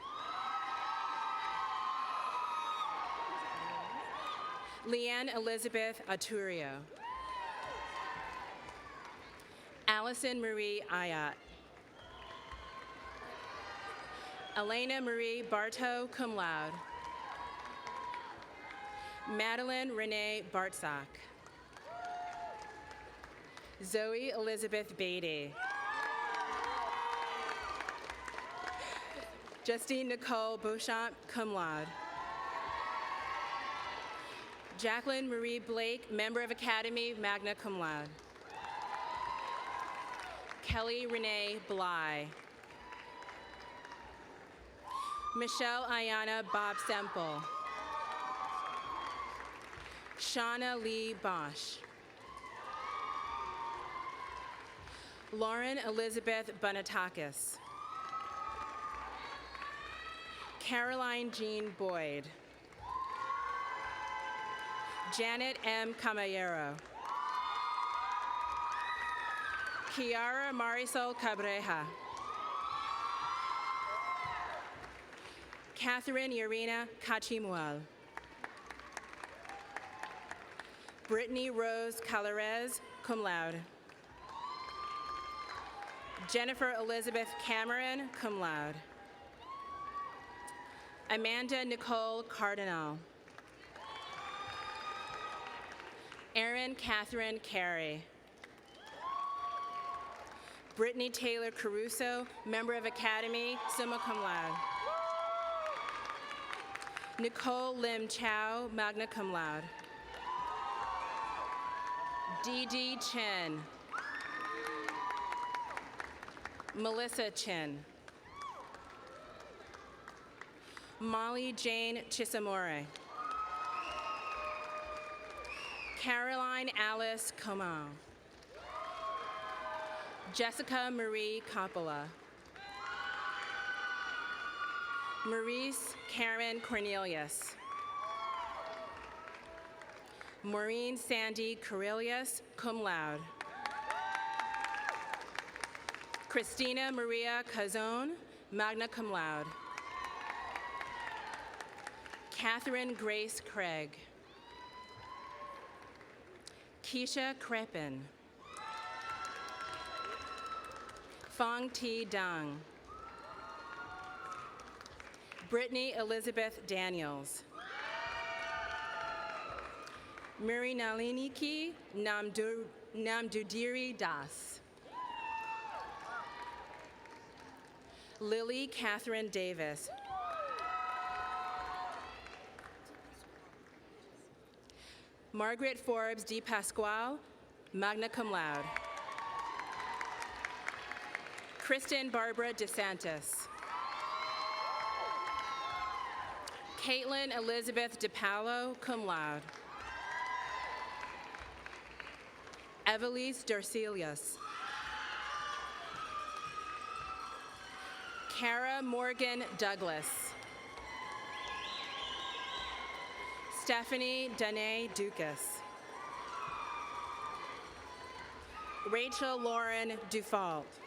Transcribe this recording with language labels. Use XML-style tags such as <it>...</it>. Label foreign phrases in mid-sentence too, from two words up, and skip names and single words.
<en>Leanne Elizabeth Aturio. Allison Marie Ayat. Elena Marie Bartow,</en> <la>cum laude.</la> <en>Madeline Renee Bartzak. Zoe Elizabeth Beatty. Justine Nicole Beauchamp,</en> <la>cum laude.</la> <en>Jacqueline Marie Blake, member of Academy,</en> <la>magna cum laude.</la> <en>Kelly Renee Bly. Michelle Ayana Bob Semple. Shauna Lee Bosch. Lauren Elizabeth Bonatakis. Caroline Jean Boyd. Janet M. Caballero. Kiara Marisol Cabreja. Catherine Irina Cachimual. Brittany Rose Calarez,</en> <la>cum laude.</la> <en>Jennifer Elizabeth Cameron,</en> <la>cum laude.</la> <en>Amanda Nicole Cardinal. Erin Catherine Carey. Brittany Taylor Caruso, member of Academy,</en> <la>summa cum laude.</la> <en>Nicole Lim Chow,</en> <la>magna cum laude.</la> <en>Dee Dee Chen. Melissa Chin. Molly Jane Chisamore. Caroline Alice Comal. Jessica Marie Coppola. Maurice Karen Cornelius. Maureen Sandy Cornelius,</en> <la>cum laude.</la> <en>Christina Maria Cazone,</en> <la>magna cum laude.</la> <en>Catherine Grace Craig. Keisha Crepin. Fong T. Dang. Brittany Elizabeth Daniels. Miri Naliniki Namdudiri Das. Lily Catherine Davis. Margaret Forbes D.</en> <la>Pasquale, magna cum laude.</la> <en>Kristen Barbara DeSantis. Caitlin Elizabeth DePaolo,</en> <la>cum laude.</la> <en>Evelise Dorcelius. Kara Morgan Douglas. Stephanie Danae Dukas. Rachel Lauren Dufault.</en>